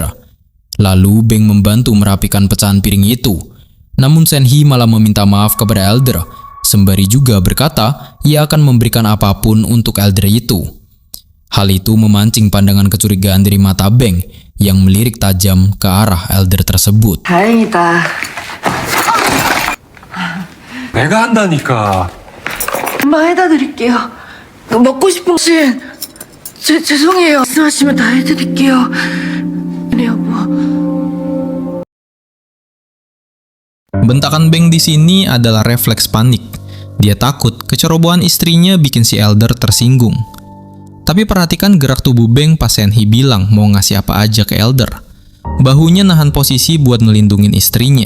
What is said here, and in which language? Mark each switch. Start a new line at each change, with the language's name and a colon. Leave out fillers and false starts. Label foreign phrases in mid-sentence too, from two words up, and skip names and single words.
Indonesian: Lalu Beng membantu merapikan pecahan piring itu. Namun Sen-hee malah meminta maaf kepada Elder, sembari juga berkata ia akan memberikan apapun untuk Elder itu. Hal itu memancing pandangan kecurigaan dari mata Beng yang melirik tajam ke arah Elder tersebut.
Korean: 다행이다. 내가 한다니까. 금방 해다 드릴게요. 먹고 싶은 신 죄송해요. 말씀하시면 다 해드릴게요. 네, 여보.
Indonesian: Bentakan Beng di sini adalah refleks panik. Dia takut kecerobohan istrinya bikin si Elder tersinggung. Tapi perhatikan gerak tubuh Beng pas Sen-hee bilang mau ngasih apa aja ke Elder. Bahunya nahan posisi buat ngelindungin istrinya.